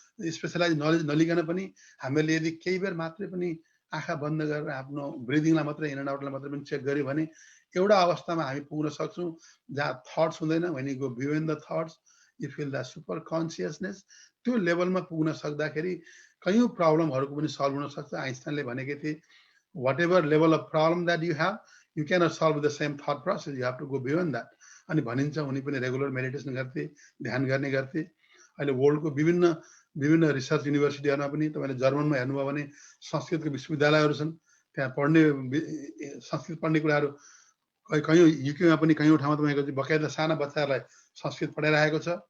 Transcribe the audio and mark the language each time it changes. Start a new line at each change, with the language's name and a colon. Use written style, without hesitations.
Nepali: Specialise knowledge नलिकन पनि हामीले यदि केही बेर मात्रै पनि आँखा बन्द गरेर आफ्नो ब्रिदिङलाई मात्रै इन एन्ड आउटलाई मात्रै पनि चेक गर्यो भने एउटा अवस्थामा हामी पुग्न सक्छौँ जहाँ थट्स हुँदैन।
English: when you go beyond the thoughts, you feel the super consciousness।
Nepali: त्यो लेभलमा पुग्न सक्दाखेरि कयौं प्रब्लमहरूको पनि सल्भ हुन सक्छ। आइन्स्टाइनले भनेकै थिए,
English: whatever level of problem that you have, you cannot solve with the same thought process, you have to go beyond that।
Nepali: अनि भनिन्छ उनी पनि रेगुलर मेडिटेसन गर्थे, ध्यान गर्ने गर्थे। अहिले वर्ल्डको विभिन्न रिसर्च युनिभर्सिटीहरूमा पनि तपाईँले जर्मनमा हेर्नुभयो भने संस्कृतको विश्वविद्यालयहरू छन्, त्यहाँ पढ्ने संस्कृत पढ्ने कुराहरू कयौं युकेमा पनि कयौं ठाउँमा तपाईँको बकाइदा साना बच्चाहरूलाई संस्कृत पढाइरहेको छ।